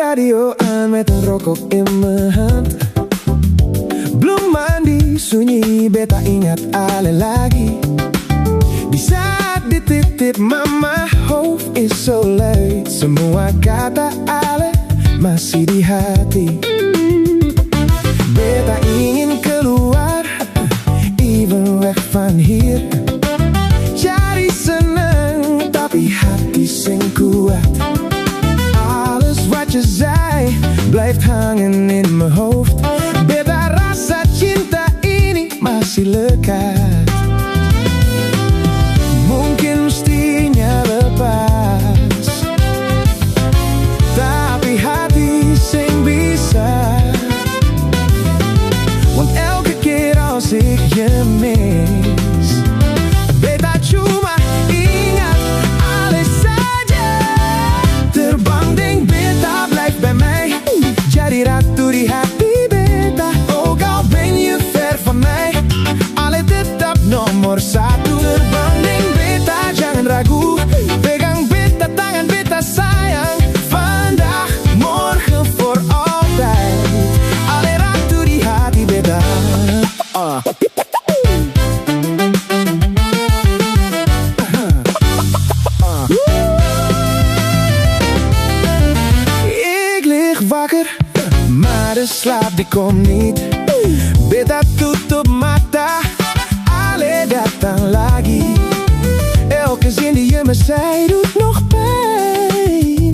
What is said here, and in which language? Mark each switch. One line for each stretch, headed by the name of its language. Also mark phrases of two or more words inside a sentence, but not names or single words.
Dutch: radio aan met een rokok in mijn hand.
Ambonese Malay: Belum mandi, sunyi, beta ingat Ale lagi. Di saat dititip mama,
Dutch: hoofd is zo luid.
Ambonese Malay: Semua kata Ale masih di hati. Beta ingin keluar,
Dutch: even weg van hier.
Ambonese Malay: Cari senang, tapi hati sing kuat.
Dutch: Alles wat je zei, blijft hangen in mijn hoofd.
Ambonese Malay: Beta rasa cinta ini masih lekat. Mungkin mestinya lepas, tapi hati sing bisa.
Dutch: Want elke keer als ik je mis,
Ambonese Malay: beta cuma ingat alles saja.
Dutch: Terbang denk beta blijft bij mij,
Ambonese Malay: jadi ratu di hati beta.
Dutch: Ook al ben je ver van mij,
Ambonese Malay: Ale tetap nomor satu. Terbang denk beta, jangan ragu. Pegang beta, tangan beta sayang.
Dutch: Vandaag, morgen, voor altijd.
Ambonese Malay: Ale ratu di hati beta.
Dutch: Ik lig wakker, maar de slaap die komt niet.
Ambonese Malay: Beta tutup mata, Ale datang lagi.
Dutch: Elke zin die je me zei doet nog pijn.